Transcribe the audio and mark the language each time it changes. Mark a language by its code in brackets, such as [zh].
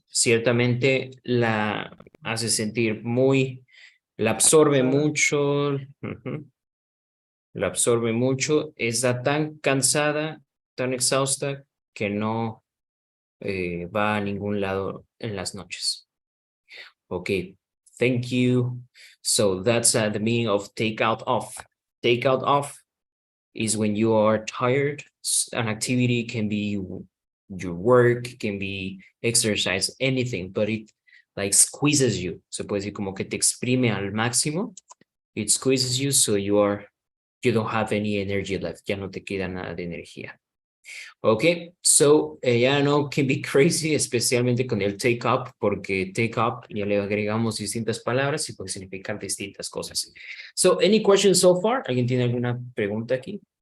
[es] Ciertamente la hace sentir la absorbe mucho. Ujú. La absorbe mucho, está tan cansada, tan exhausta que no va a ningún lado en las noches. [en] Okay, thank you. So that's the meaning of take out of. Take out of is when you are tired. An activity can be your work, can be exercise, anything, but it like squeezes you. [es] Se puede decir como que te exprime al máximo. [en] It squeezes you, so you don't have any energy left. [es] Ya no te queda nada de energía. [en] Okay, so [es] ya no [en] can be crazy, [es] especialmente con el take up, porque take up ya le agregamos distintas palabras y puede significar distintas cosas. [en] So, any questions so far? [es] ¿Alguien tiene alguna pregunta aquí?